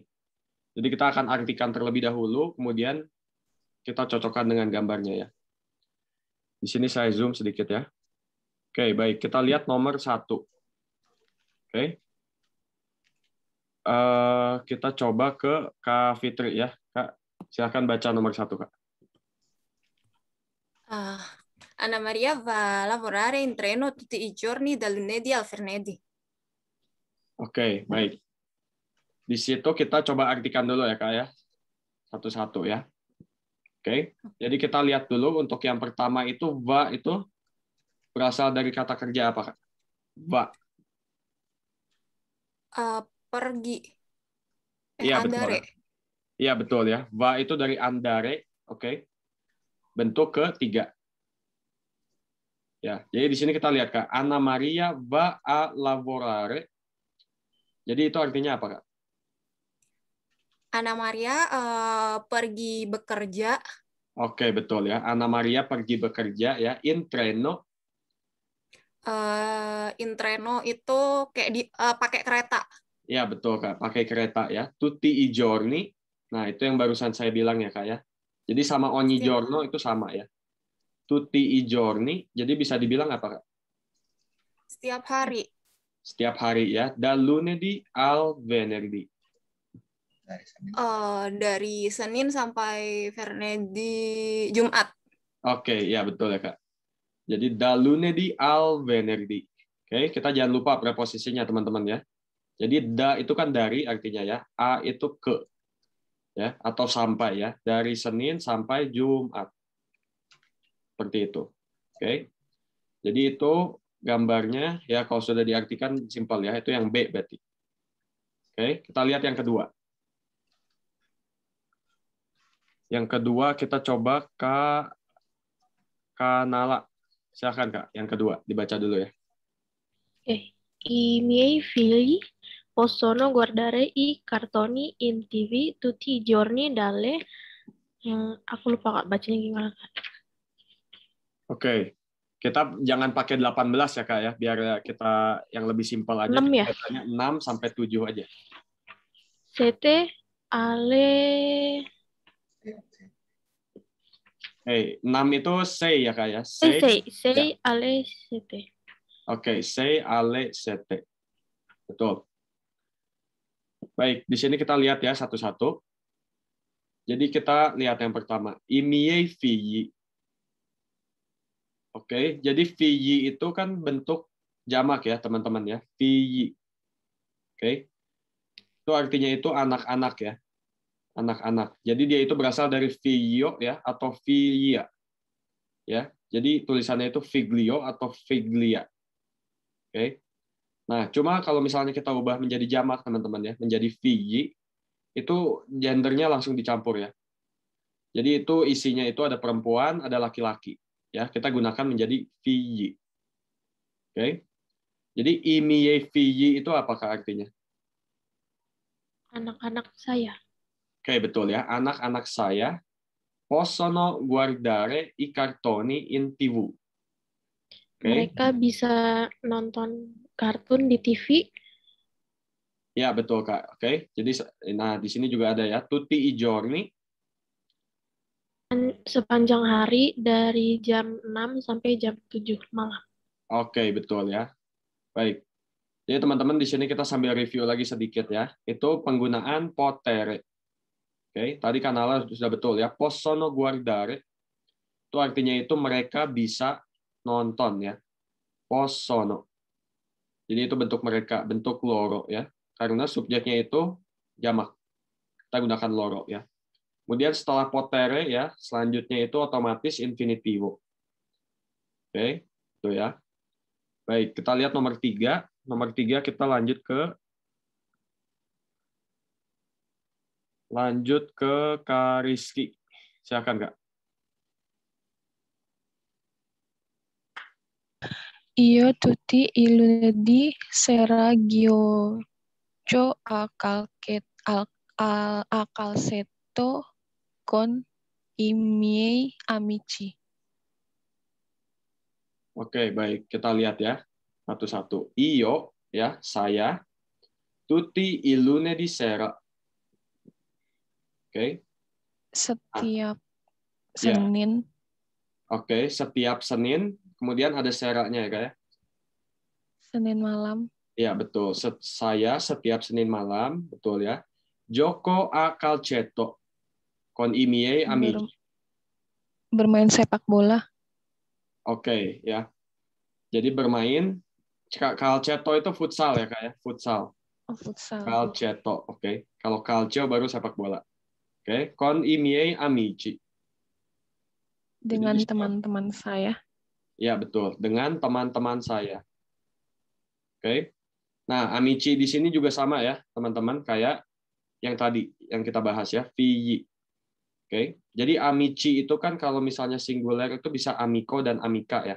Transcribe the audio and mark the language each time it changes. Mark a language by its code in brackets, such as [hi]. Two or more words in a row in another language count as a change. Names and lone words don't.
[id] Jadi kita akan artikan terlebih dahulu, kemudian kita cocokkan dengan gambarnya ya. Di sini saya zoom sedikit ya. Oke, baik. Kita lihat nomor 1. Oke. Kita coba ke Kak Fitri ya. Kak, silakan baca nomor 1, Kak. [it] Anna Maria va a lavorare in treno tutti i giorni dal lunedì al venerdì. [id] Oke, baik. Di situ kita coba artikan dulu ya, Kak ya. Satu-satu ya. Oke. Jadi kita lihat dulu untuk yang pertama itu va itu berasal dari kata kerja apa, Kak? [it] Va. [id] Pergi. Iya, betul. [it] Andare. [id] Iya, betul ya. Va itu dari andare, oke. Bentuk ketiga. Ya, jadi di sini kita lihat, Kak. [it] Anna Maria va a lavorare. [id] Jadi itu artinya apa, Kak? Anna Maria pergi bekerja. Oke, betul ya. Anna Maria pergi bekerja ya [it] in treno. In treno [id] itu kayak pakai kereta. Ya, betul, Kak. Pakai kereta ya. [it] Tutti i giorni. [id] Nah, itu yang barusan saya bilang ya, Kak ya. Jadi sama [it] ogni giorno [id] itu sama ya. [it] Tutti i giorni. [id] Jadi bisa dibilang apa, Kak? Setiap hari. Setiap hari ya. [it] Dal lunedì al venerdì. [id] Dari Senin sampai venerdì Jumat. Oke, ya betul ya, Kak. [it] Jadi dal lunedì al venerdì. [id] Oke, kita jangan lupa preposisinya, teman-teman ya. Jadi da itu kan dari artinya ya, a itu ke ya atau sampai ya, dari Senin sampai Jumat. Seperti itu. Oke. Jadi itu gambarnya ya kalau sudah diartikan simpel ya, itu yang B berarti. Oke, kita lihat yang kedua. Yang kedua kita coba Kak Kanala. Silakan Kak, yang kedua dibaca dulu ya. Oke. [it] I miei figli possono guardare i cartoni in TV tutti i giorni dalle [id] aku lupa Kak bacanya gimana Kak. Oke. Kita jangan pakai 18 ya Kak ya, biar kita yang lebih simpel aja. 6 ya. Bacanya 6 sampai 7 aja. [it] Sete ale [id] Hey, 6 itu say ya Kak ya. Say. [it] sei ale sete. Oke, say ale sete. Betul. [id] Baik, di sini kita lihat ya satu-satu. Jadi kita lihat yang pertama, [it] i miei figli. [id] Oke, jadi figli itu kan bentuk jamak ya, teman-teman ya. [it] Figli. Oke. [id] Itu artinya itu anak-anak ya. Anak-anak. Jadi dia itu berasal dari figlio ya atau figlia. Ya. Jadi tulisannya itu figlio atau figlia. Oke. Nah, cuma kalau misalnya kita ubah menjadi jamak, teman-teman ya, menjadi figli, itu gendernya langsung dicampur ya. Jadi itu isinya itu ada perempuan, ada laki-laki. Ya, kita gunakan menjadi figli. Oke. Jadi [it] i miei figli [id] itu apakah artinya? Anak-anak saya. Oke, betul ya. Anak-anak saya [it] possono guardare i cartoni in TV. [id] Oke. Mereka bisa nonton kartun di TV Ya, betul, Kak. Oke. Jadi nah di sini juga ada ya, [it] tutti i giorni. [id] sepanjang hari dari jam 6 sampai jam 7 malam. Oke, betul ya. Baik. Jadi teman-teman di sini kita sambil review lagi sedikit ya. Itu penggunaan potere. Oke, tadi kanalnya sudah betul ya. [it] Possono guardare [id] itu artinya itu mereka bisa nonton ya. [it] Possono. [id] Jadi itu bentuk mereka, bentuk loro ya. Karena subjeknya itu jamak. Kita gunakan loro ya. Kemudian setelah potere ya, selanjutnya itu otomatis infinitivo. Oke, itu ya. Baik, kita lihat nomor 3. Nomor 3 kita lanjut ke Kak Rizky. Silakan, Kak. [it] Io tutti i lunedì sera gioco a calcetto con i miei amici. [id] Oke, baik. Kita lihat ya. Satu-satu. Io, ya, saya. [it] Tutti i lunedì sera. [id] Oke. Setiap Ya. Senin. Oke, setiap Senin. Kemudian ada seranya ya, Kak ya? Senin malam. Ya, betul. Saya setiap Senin malam. Betul ya. [it] Gioco a calcetto. Con i miei amici. [id] Bermain sepak bola. Oke, ya. Jadi bermain. Calcetto itu futsal ya, Kak ya? Futsal. Oh, futsal. Calcetto, oke. Kalau calcio baru sepak bola. Oke, [it] con i miei amici. [id] Dengan teman-teman saya. Ya, betul. Dengan teman-teman saya. Oke. Nah, amici di sini juga sama ya, teman-teman, kayak yang tadi yang kita bahas ya, figli. Oke. Jadi amici itu kan kalau misalnya singular itu bisa amico dan amica ya.